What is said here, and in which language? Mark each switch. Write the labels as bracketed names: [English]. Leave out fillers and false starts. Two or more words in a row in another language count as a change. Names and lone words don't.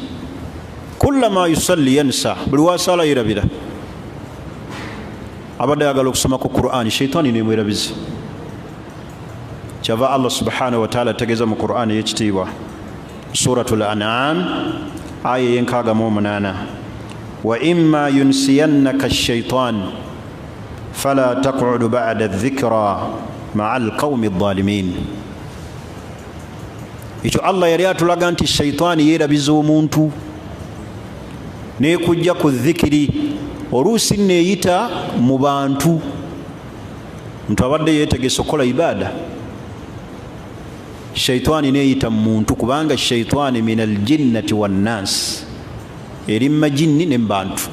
[Arabic] كلما يصلي ينسى, [Ganda] buli wasala yerabira. Abadde ayagala okusoma ku Qur'ani, shaitaani nemwerabiza. Kyava Allah [Arabic] سبحانه وتعالى [Ganda] ategeeza mu Qur'ani y'ekitiibwa, Suratul An'am aya y'enkaaga mu omunaana, [Arabic] وإما ينسينك الشيطان فلا تقعد بعد الذكرى مع القوم الظالمين. [Ganda] Ekyo Allah yali atulaga nti shaitaani yeerabiza omuntu nekujja ku dhikiri, oluusi neeyita mu bantu. Muntu abadde yeetegese okukola ibaada, shaitaani neeyita mu muntu, kubanga shaitaani [Arabic] من الجنة والناس, [Ganda] eri majinni ne bantu.